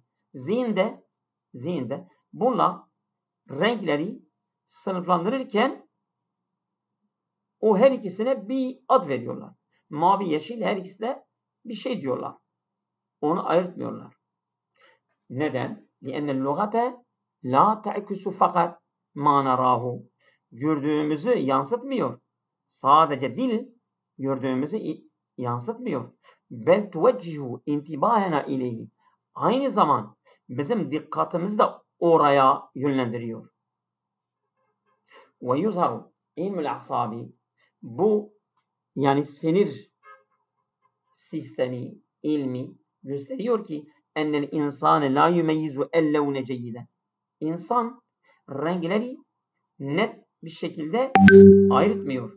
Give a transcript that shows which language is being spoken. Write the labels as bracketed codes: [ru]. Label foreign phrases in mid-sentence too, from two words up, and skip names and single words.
[tr] Zihinde bunlar renkleri sınıflandırırken o her ikisine bir ad veriyorlar. Mavi, yeşil her ikisine bir şey diyorlar. Onu ayırtmıyorlar. Neden? [ar] لِأَنَّ اللُّغَةَ لَا تَعْكُسُ fakat مَا نَرَاهُ. [tr] Gördüğümüzü yansıtmıyor. Sadece dil gördüğümüzü yansıtmıyor. [ar] بَلْ تُوَجِّهُ اِنْتِبَاهَنَا اِلَيْهِ. [tr] Aynı zaman bizim dikkatimizi de oraya yönlendiriyor. [ar] وَيُظْهَرُ اِلْمُ الْاَعْصَابِ. [tr] Bu yani sinir sistemi, ilmi gösteriyor ki [ar] أن الإنسان لا يميز الألوان جيدا. [tr] İnsan renkleri net bir şekilde ayırtmıyor.